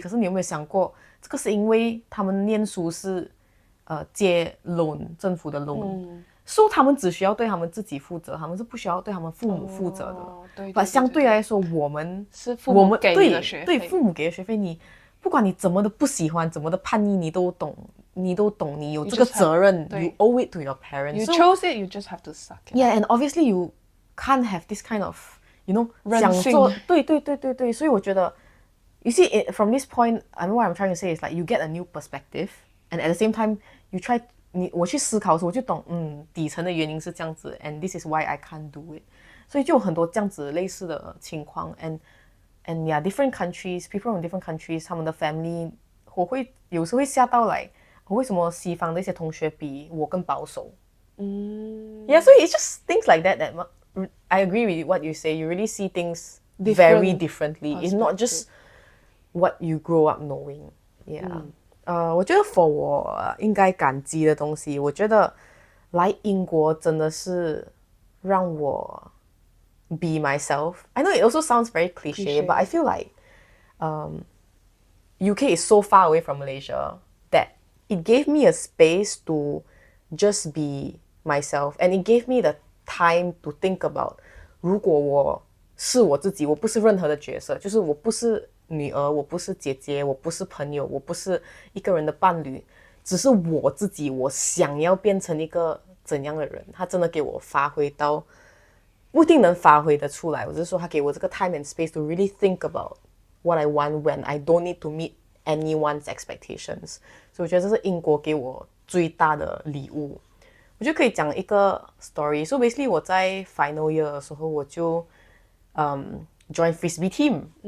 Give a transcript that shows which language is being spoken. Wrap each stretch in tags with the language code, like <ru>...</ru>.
<zh>可是你有没有想过，这个是因为他们念书是借 loan 政府的 loan，so 他们只需要对他们自己负责，他们是不需要对他们父母负责的。对，相对来说，我们是父母给的学费，对父母给的学费，你不管你怎么的不喜欢，怎么的叛逆，你都懂，你有这个责任 ，</zh> <en>you owe it to your parents. You chose it, you just have to suck it. Yeah, and obviously you can't have this kind of, you know,</en> <zh>任性。</zh> <en>对，所以我觉得 you see from this point, I mean what I'm trying to say is like you get a new perspective, and at the same time you try</en> <zh>我去思考的时候，我就懂，底层的原因是这样子</zh> <en>，and this is why I can't do it。</en> <zh>所以就有很多这样子类似的情况 ，</zh> <en>and yeah, different countries,</en> <zh>people from different countries， 他们的 family， 我会有时会吓到来，为什么西方的一些同学比我更保守？</zh> <en>Yeah, so it's just things like that I agree with what you say. You really see things very differently. It's not just what you grow up knowing. Yeah.</en> <zh>我觉得 for 我应该感激的东西，我觉得来英国真的是让我</zh> <en>be myself. I know it also sounds very cliche, but I feel like UK is so far away from Malaysia that it gave me a space to just be myself, and it gave me the time to think about</en> <zh>如果我是我自己，我不是任何的角色，就是我不是女儿，我不是姐姐，我不是朋友，我不是一个人的伴侣，只是我自己，我想要变成一个怎样的人，他真的给我发挥到不一定能发挥的出来，我是说他给我这个</zh> <en>time and space to really think about what I want when I don't need to meet anyone's expectations。</en> <zh>所以我觉得这是英国给我最大的礼物。我就可以讲一个 story。</zh> <en>So basically 我在 final year</en> <zh>的时候，我就</zh> <en>join frisbee team。</en>